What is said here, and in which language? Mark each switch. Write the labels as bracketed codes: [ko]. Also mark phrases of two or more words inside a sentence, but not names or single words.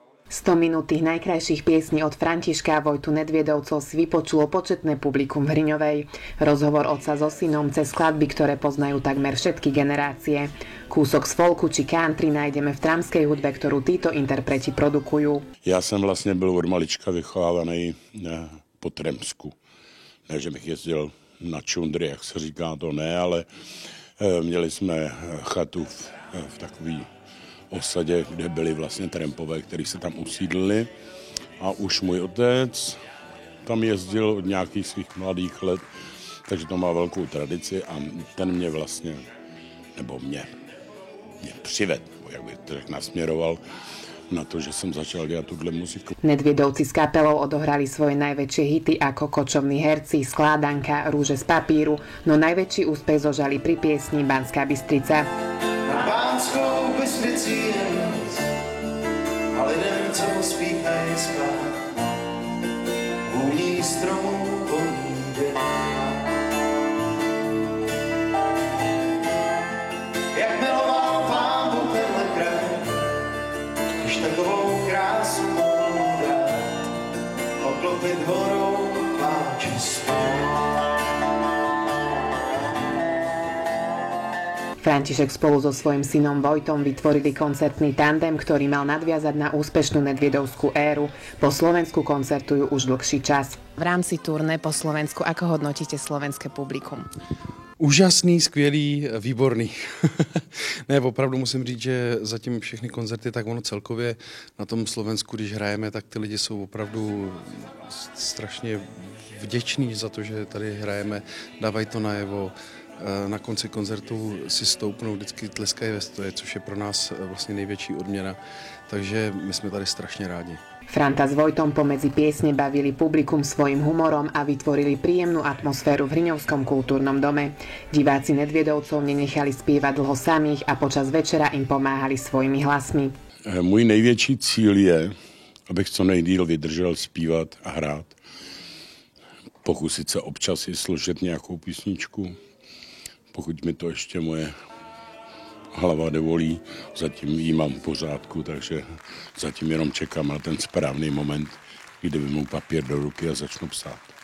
[sk] 100 minút tých najkrajších piesní od Františka a Vojtu Nedviedovcov si vypočulo početné publikum v Hriňovej. Rozhovor otca so synom cez skladby, ktoré poznajú takmer všetky generácie. Kúsok z folku či country nájdeme v tramskej hudbe, ktorú títo interpreti produkujú. [cs] Já jsem vlastně byl od malička vychovávaný po Tremsku. Ne, že bych jezdil na čundry, jak se říká, to ne, ale měli jsme chatu v takový osadě, kde byli vlastně trampové, kteří se tam usídlili. A už můj otec tam jezdil od nějakých svých mladých let, takže to má velkou tradici a ten mě vlastně, nebo mě přived, jak by to nasměroval na to, že jsem začal dělat tuhle muziku. [sk] Nedviedovci s kapelou odohrali svoje najväčšie hity ako Kočovní herci, Skládanka, Rúže z papíru, no najväčší úspech zožali pri piesni Banská Bystrica. [cs] Na Banskou Bystrici je noc a lidem, co pospíchají spát, vůní stromů voní dět. Jak miloval Pán Bůh tenhle kraj, když takovou krásu mohl dát, oklopit horou pláče spát. [sk] František spolu so svojím synom Vojtom vytvorili koncertný tandem, ktorý mal nadviazať na úspešnú nedviedovskú éru. Po Slovensku koncertujú už dlhší čas. V rámci turné po Slovensku, ako hodnotíte slovenské publikum? [cs] Úžasný, skvělý, výborný. Ne, opravdu musím říct, že zatím všechny koncerty, tak ono celkově na tom Slovensku, když hrajeme, tak ty lidi jsou opravdu strašně vděční za to, že tady hrajeme, dávají to najevo. Na konci koncertu si stoupnou, vždycky tleskají ve stoje, což je pro nás vlastně největší odměna. Takže my jsme tady strašně rádi. [sk] Franta s Vojtom pomedzi piesne bavili publikum svojim humorom a vytvorili príjemnú atmosféru v Hriňovskom kultúrnom dome. Diváci Nedviedovcov nenechali spievať dlho samých a počas večera im pomáhali svojimi hlasmi. [cs] Můj největší cíl je, abych co nejdýl vydržel zpívat a hrát. Pokusit se občas i složit nějakou písničku, pokud mi to ještě moje hlava dovolí. Zatím jí mám v pořádku, takže zatím jenom čekám na ten správný moment, kdy vezmu papír do ruky a začnu psát.